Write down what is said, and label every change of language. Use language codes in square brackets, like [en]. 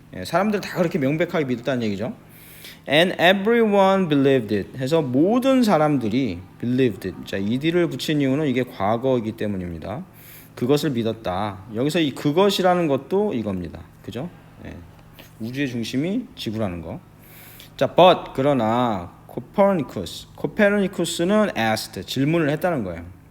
[ko] 사람들 다 그렇게 명백하게 믿었다는 얘기죠. [en] And everyone believed it. [ko] 해서 모든 사람들이 [en] believed it. [ko] 자, ed를 붙인 이유는 이게 과거이기 때문입니다. 그것을 믿었다. 여기서 이 그것이라는 것도 이겁니다. 그죠? 우주의 중심이 지구라는 거. 자, but 그러나 코페르니쿠스는 asked 질문을 했다는 거예요.